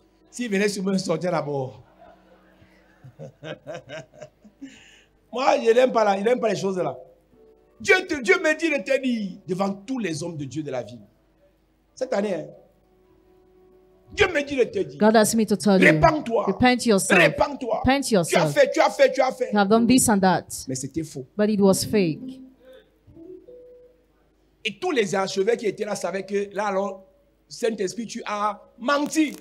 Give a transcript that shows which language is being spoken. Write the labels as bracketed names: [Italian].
[French] S'il venait sur moi, sortir d'abord. Moi, il n'aime pas les choses là. Dieu me dit de te dire devant tous les hommes de Dieu de la vie. Cette année, hein, Dieu me dit de te dire. [English] God asked me to tell you, [French] Répands-toi. [English] repent yourself. [French] Répands-toi. [English] Repent [French] Tu as [English] yourself. [French] fait, tu as fait, tu as fait. [English] You have done this and that, [French] Mais c'était faux. [English] but it was fake. [French] Et tous les archevêques qui étaient là savaient que là, alors, Saint-Esprit, tu as menti.